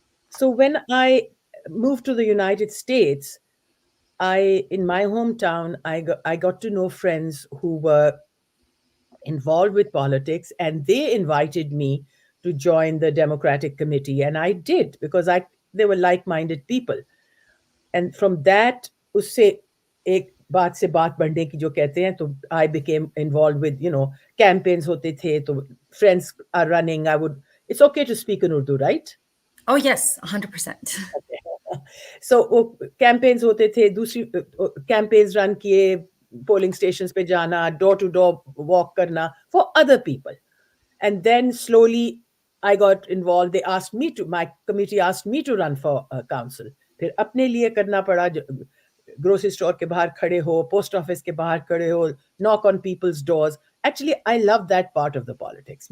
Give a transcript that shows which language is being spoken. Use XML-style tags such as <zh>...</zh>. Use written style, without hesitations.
<en>So when I moved to the United States, in my hometown, I got to know friends who were involved with politics, and they invited me to join the Democratic Committee, and I did because they were like-minded people. And from that,</en> <hi>उससे एक बात से बात बढ़ने की जो कहते हैं, तो</hi> <en>I became involved with, campaigns</en> <hi>होते थे, तो</hi> <en>friends are running. It's okay to speak in Urdu, right? Oh yes, 100%.</en> <hi>So campaigns होते थे, दूसरी campaigns run किए, polling stations पे जाना,</hi> <en>door to door walk</en> <hi>करना</hi> <en>for other people. And then slowly I got involved. My committee asked me to run for council.</en> <hi>फिर अपने लिए करना पड़ा, grocery store के बाहर खड़े हो, post office के बाहर खड़े हो,</hi> <en>knock on people's doors. Actually, I love that part of the politics.</en>